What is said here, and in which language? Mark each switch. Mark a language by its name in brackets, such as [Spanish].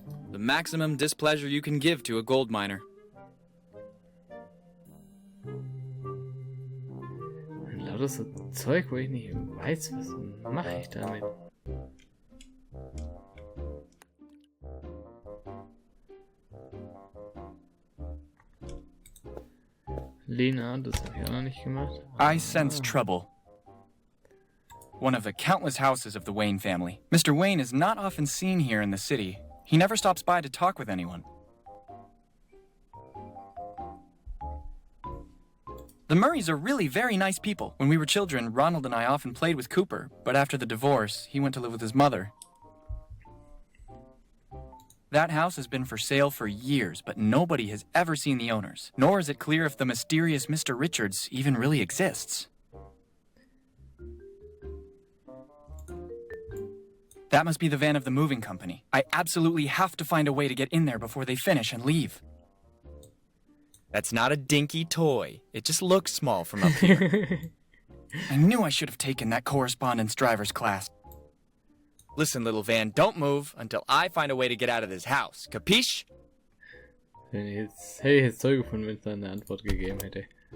[English] The maximum displeasure you can give to a gold miner. [German] Lauter so Zeug, wo ich nicht weiß, was mache ich damit. Lena, das habe ich auch noch nicht gemacht. [English] I sense trouble. One of the countless houses of the Wayne family. Mr. Wayne is not often seen here in the city, He never stops by to talk with anyone. The Murrays are really very nice people. When we were children, Ronald and I often played with Cooper, but after the divorce, he went to live with his mother. That house has been for sale for years, but nobody has ever seen the owners, nor is it clear if the mysterious Mr. Richards even really exists. That must be the van of the moving company. I absolutely have to find a way to get in there before they finish and leave. That's not a dinky toy. It just looks small from up here. I knew I should have taken that correspondence driver's class. Listen, little van, don't move until I find a way to get out of this house. Capiche? [German] Hätte ich jetzt toll gefunden, wenn es da eine Antwort gegeben hätte.